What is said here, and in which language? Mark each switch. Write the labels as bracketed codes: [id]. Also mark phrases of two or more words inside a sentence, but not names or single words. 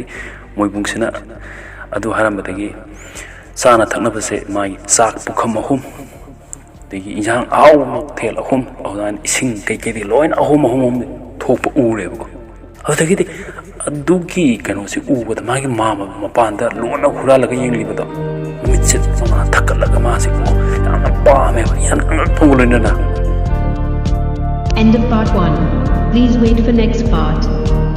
[mni] ꯃꯣꯏꯕꯨꯡꯁꯤꯅ ꯑꯗꯨ ꯍꯥꯏꯔꯝꯕꯗꯒꯤ ꯆꯥꯅ ꯊꯛꯅꯕꯁꯦ ꯃꯥꯒꯤ ꯆꯥꯛ ꯄꯨꯈꯝ ꯑꯍꯨꯝ ꯑꯗꯒꯤ ꯏꯟꯖꯥꯡ ꯑꯍꯥꯎꯕ ꯃꯊꯦꯜ ꯑꯍꯨꯝ ꯑꯗꯨꯃꯥꯏꯅ ꯏꯁꯤꯡ ꯀꯩꯀꯩꯗꯤ ꯂꯣꯏꯅ ꯑꯍꯨꯝ ꯊꯣꯛꯄ ꯎꯔꯦꯕꯀꯣ ꯑꯗꯨꯗꯒꯤꯗꯤ ꯑꯗꯨꯒꯤ ꯀꯩꯅꯣꯁꯤ ꯎꯕꯗ ꯃꯥꯒꯤ ꯃꯄꯥꯟꯗ ꯂꯣꯟꯅ ꯍꯨꯔꯥꯜꯂꯒ ꯌꯦꯡꯂꯤꯕꯗꯣ ꯃꯤꯠꯁꯦ ꯃꯥ ꯊꯛꯀꯠꯂꯒ ꯃꯥꯁꯦ ꯌꯥꯝꯅ ꯄꯥꯝꯃꯦꯕ ꯌꯥꯝꯅ ꯑꯉꯛꯄꯒ ꯂꯣꯏꯅꯅ. [en] End of part 1. Please wait for next part.